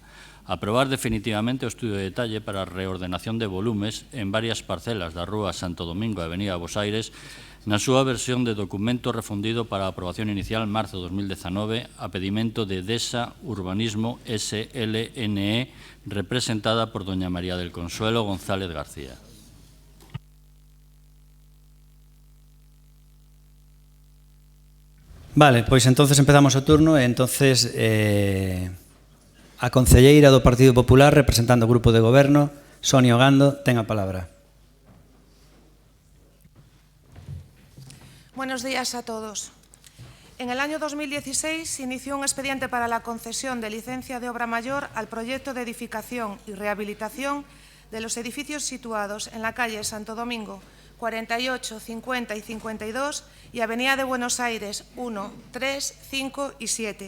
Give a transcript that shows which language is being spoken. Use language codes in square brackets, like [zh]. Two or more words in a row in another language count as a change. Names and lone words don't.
[gl] Aprobar definitivamente o estudio de detalle para a reordenación de volumes en varias parcelas da Rúa Santo Domingo e Avenida Buenos Aires na súa versión de documento refundido para a aprobación inicial en marzo de 2019 a pedimento de DESA Urbanismo SLNE, representada por doña María del Consuelo González García. Vale, pois entonces empezamos o turno e entonces a concelleira do Partido Popular representando o grupo de goberno, Sonia Ogando, ten a palabra. [es] Buenos días a todos. En el año 2016 se inició un expediente para la concesión de licencia de obra mayor al proyecto de edificación y rehabilitación de los edificios situados en la calle Santo Domingo 48, 50 y 52 y Avenida de Buenos Aires 1, 3, 5 y 7.